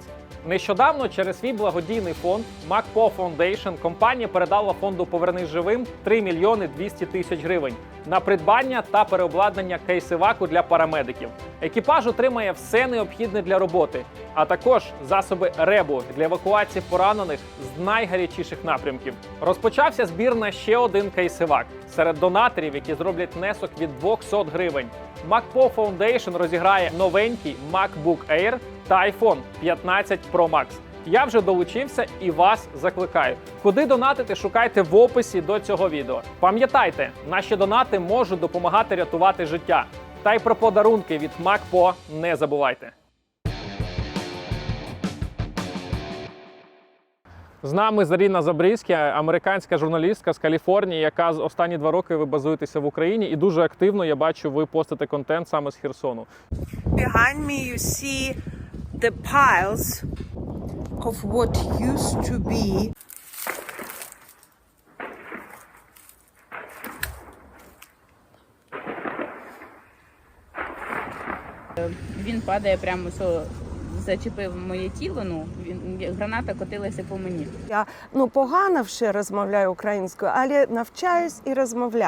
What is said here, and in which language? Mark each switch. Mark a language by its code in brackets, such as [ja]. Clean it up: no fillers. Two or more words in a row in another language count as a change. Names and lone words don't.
[uk] Нещодавно через свій благодійний фонд MacPo Foundation компанія передала фонду «Повернись живим» 3 мільйони 200 тисяч гривень на придбання та переобладнання кейсиваку для парамедиків. Екіпаж отримає все необхідне для роботи, а також засоби РЕБу для евакуації поранених з найгарячіших напрямків. Розпочався збір на ще один кейсивак серед донаторів, які зроблять внесок від 200 гривень. MacPo Foundation розіграє новенький MacBook Air та iPhone 15 Pro Max. Я вже долучився і вас закликаю. Куди донатити, шукайте в описі до цього відео. Пам'ятайте, наші донати можуть допомагати рятувати життя. Та й про подарунки від MacPo не забувайте. З нами Заріна Забрізька, американська журналістка з Каліфорнії, яка останні 2 роки ви базуєтеся в Україні. І дуже активно, я бачу, ви постите контент саме з Херсону. [en] Behind me you see the piles of what used to be [uk] Він падає прямо, що зачепив моє тіло, граната котилася по мені. Я погано ще розмовляю українською, але навчаюсь і розмовляю.